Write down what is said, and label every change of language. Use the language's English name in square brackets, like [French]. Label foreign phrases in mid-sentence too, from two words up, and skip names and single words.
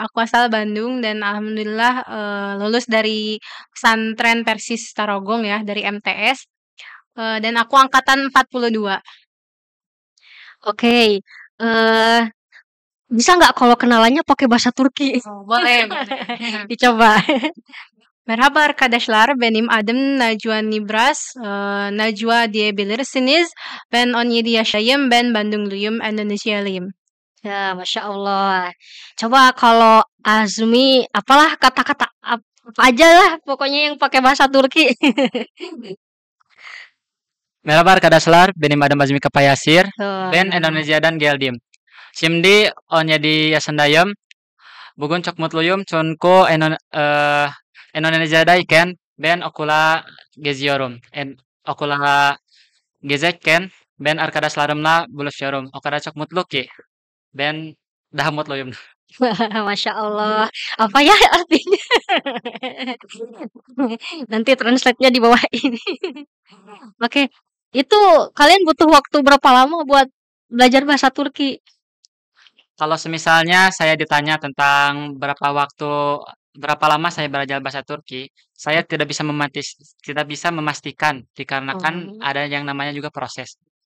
[Indonesian] Aku asal Bandung dan alhamdulillah lulus dari pesantren Persis Tarogong ya, dari MTS. Dan aku angkatan 42. Oke, bisa nggak kalau kenalannya pakai bahasa Turki? Oh, boleh. Dicoba. [Turkish] Merhaba arkadaşlar, benim adım Najwa Nibras. Najwa diyebilirsiniz. Ben 17 yaşındayım, ben Bandungluyum, Indonesialıyım. [Arabic] Ya, ما شاء الله. [Indonesian] Coba kalau Azmi, apalah kata-kata apa aja lah, pokoknya yang pakai bahasa Turki. [Turkish] Merhaba arkadaşlar, benim adım Azmi Kapayasir. [Indonesian] Tuh. [Turkish] Ben Indonesia'dan geldim. Şimdi 17 yaşındayım. Bugün çok mutluyum çünkü Indonesia'dayken ben okula geziyorum. Okula gezerken ben arkadaşlarımla buluşuyorum. O kadar çok mutlu ki ben daha mutluyum. [Arabic] ما شاء الله. [Indonesian] Apa ya artinya? Nanti translate-nya di bawah ini. Oke, itu kalian butuh waktu berapa lama buat belajar bahasa Turki? Kalau semisalnya saya ditanya tentang berapa lama saya belajar bahasa Turki, saya tidak bisa memastikan dikarenakan ada yang namanya juga proses.